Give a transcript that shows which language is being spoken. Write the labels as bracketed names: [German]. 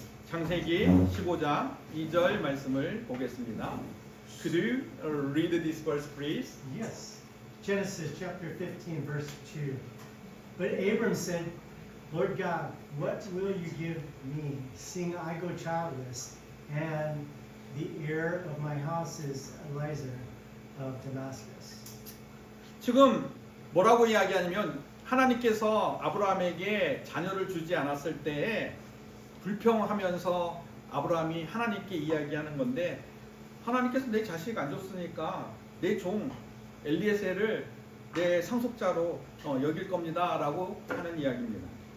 [Korean] 창세기 15장 2절 말씀을 보겠습니다. [English] Could you read this verse, please? Yes. Genesis chapter 15, verse 2. But Abram said, Lord God, what will you give me, seeing I go childless, and the heir of my house is Eliezer of Damascus? [Korean] 지금 뭐라고 이야기하냐면 하나님께서 아브라함에게 자녀를 주지 않았을 때에 불평하면서 아브라함이 하나님께 이야기하는 건데, 하나님께서 내 자식 안 줬으니까 내 종 엘리에셀을 내 상속자로 여길 겁니다 라고 하는 이야기입니다.